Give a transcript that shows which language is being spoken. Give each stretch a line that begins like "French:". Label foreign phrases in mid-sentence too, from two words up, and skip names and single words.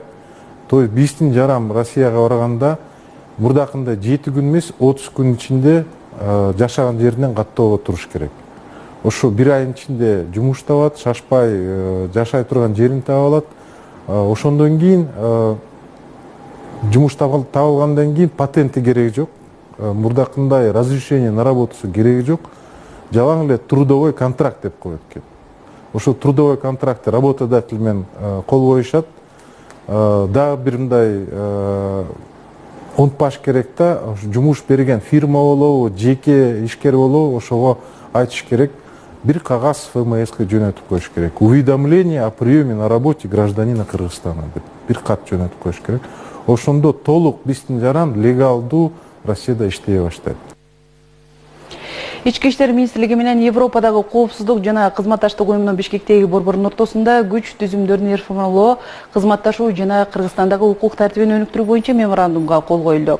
Russian: То есть
Kyrgyz: биздин жарам Россияга барганда мурдакында 7 күн эмес 30 күн ичинде жашаган жеринен каттоого туруш керек. Ошо 1 айдын ичинде жумуш табат, шашпай жашай турган жерин таап алат. Ошондон кийин жумуш табылгандан кийин патенти кереги жок. Мурдакындай
Russian: разрешение на работу
Kyrgyz: кереги жок. Жалаң эле
Russian: трудовой контракт
Kyrgyz: деп коет экен. Ошо
Russian: трудовой контрактты
Kyrgyz: работодатель менен кол коюшат. Дагы бир мындай онтпаш керек да, жумуш берген фирма болобу, жеке ишкер болобу, ошого айтыш керек. Бир кагаз ФМСке жөнөтүп коюш керек.
Russian: Уведомление о приеме на работе гражданина Кыргызстана деп бир кат жөнөтүп коюш керек.
Kyrgyz: Ошондо толук биздин жаран легалдуу Россияда иштей баштайт. Ички иштер министрлиги менен Европадагы коопсуздук жана кызматташтык уюмунун Бишкектеги борборунун ортосунда күч түзүмдөрүн реформалоо, кызматташуу жана Кыргызстандагы укук тартибин өнүктүрүү боюнча меморандумга кол коюлду.